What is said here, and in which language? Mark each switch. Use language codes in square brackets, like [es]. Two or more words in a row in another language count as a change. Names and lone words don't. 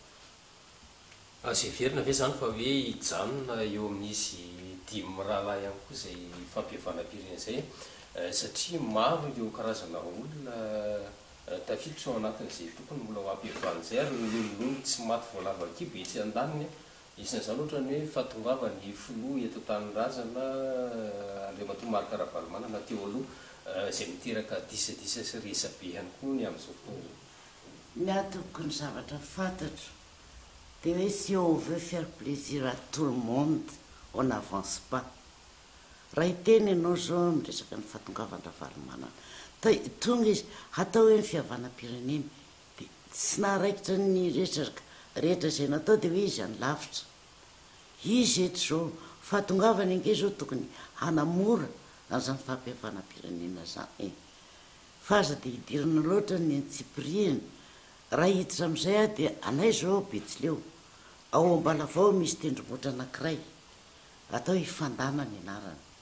[mg] zay verina ve zany fa hoe hijanona eo amin'izy dimy rahalahy ihany koa zay fampihavanam-pirenena zay satria maro ireo karazana olona tafiditra ao anatin'izay tokony mbola ho ampihavan'izay ary lololony tsy maty voalava kibo etsy an-daniny isan'izany ohatra ny hoe fatongava ny filoha eto Tanindrazana Andriamatoa Marc Ravalomanana teo aloha zay miteraka disadisa sy resabe ihany koa ny amin'izao fotoana ny atoko ny zavatra fantatro de hoe [fr] si on veut faire plaisir à tout le monde on n'avance pas raha [mg] hiteny ianao zao miresaka ny fatongavana Ravalomanana tonga izy atao hoe ny fihavanam-pirenena de tsy naharaikitra ny rehetra zay natao de hoe izy any lavitra izy eto zao fahatongavany ange zao tokony hanamora an'izany fampihavanam-pirenena zany fa aza de hidirana loatra ny antsipiriany raha hiditra am'izay a de anay zao Betsileo ao Ambalavao misy tendrombohitra anankiray atao hifandana ny anarany